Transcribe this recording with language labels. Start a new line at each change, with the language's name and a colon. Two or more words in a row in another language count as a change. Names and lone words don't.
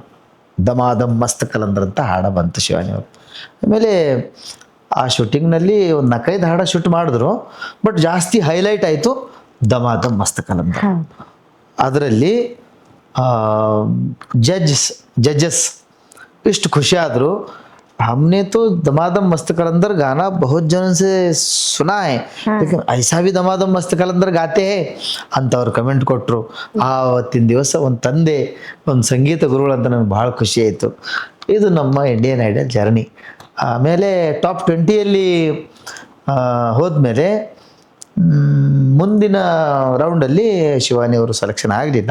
Kannada: ದಮಾದಮ್ ಮಸ್ತ್ ಕಲಂದರ್ ಅಂತ ಹಾಡ ಬಂತು ಶಿವಾನಿ ಅವರು. ಆಮೇಲೆ ಆ ಶೂಟಿಂಗ್ನಲ್ಲಿ ಒಂದು 4-5 ಹಾಡ ಶೂಟ್ ಮಾಡಿದ್ರು, ಬಟ್ ಜಾಸ್ತಿ ಹೈಲೈಟ್ ಆಯಿತು ದಮಾದಮ್ ಮಸ್ತ್ ಕಲಂದರ್. ಅದರಲ್ಲಿ ಜಡ್ಜಸ್ ಇಷ್ಟು ಖುಷಿ ಆದರು.
Hindi: हमने तो दमादम मस्त कलंदर गाना बहुत जनों से सुना है, लेकिन ऐसा भी दमादम मस्त कलंदर गाते हैं
Kannada: ಅಂತ ಅವ್ರು ಕಮೆಂಟ್ ಕೊಟ್ಟರು. ಆವತ್ತಿನ ದಿವಸ ಒಂದು ತಂದೆ, ಒಂದು ಸಂಗೀತ ಗುರುಗಳು ಅಂತ ನನಗೆ ಭಾಳ ಖುಷಿ ಆಯಿತು. ಇದು ನಮ್ಮ ಇಂಡಿಯನ್ ಐಡಲ್ ಜರ್ನಿ. ಆಮೇಲೆ ಟಾಪ್ 20ಯಲ್ಲಿ ಹೋದ್ಮೇಲೆ ಮುಂದಿನ ರೌಂಡಲ್ಲಿ ಶಿವಾನಿ ಅವರು ಸೆಲೆಕ್ಷನ್ ಆಗಲಿಲ್ಲ.